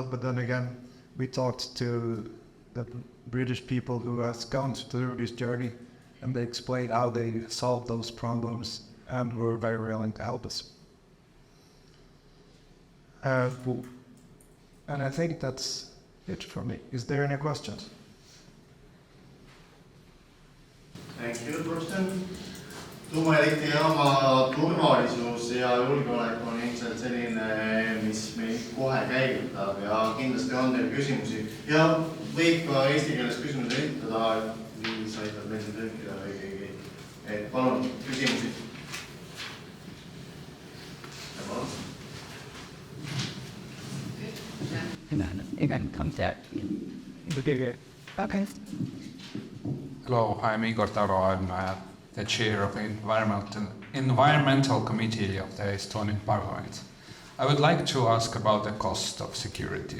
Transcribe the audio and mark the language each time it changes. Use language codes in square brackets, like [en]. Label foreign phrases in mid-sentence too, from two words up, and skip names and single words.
[en] But then again, we talked to the British people who has gone through this journey, and they explained how they solved those problems and were very willing to help us. And I think that's it for me. Is there any questions? Thank you, Torsten. [et] Tuumaelektrijaama turvalisus ja julgeolek on ilmselt selline, mis meid kohe käivitab ja kindlasti on teil küsimusi. Ja võib ka eesti keeles küsimusi esitada, Liis aitab meil tõlkida või keegi. Et palun, küsimusi. Ja palun. [en] Okay. Hello, I'm Igor Taro. I'm the chair of the Environmental Committee of the Estonian Parliament. I would like to ask about the cost of security.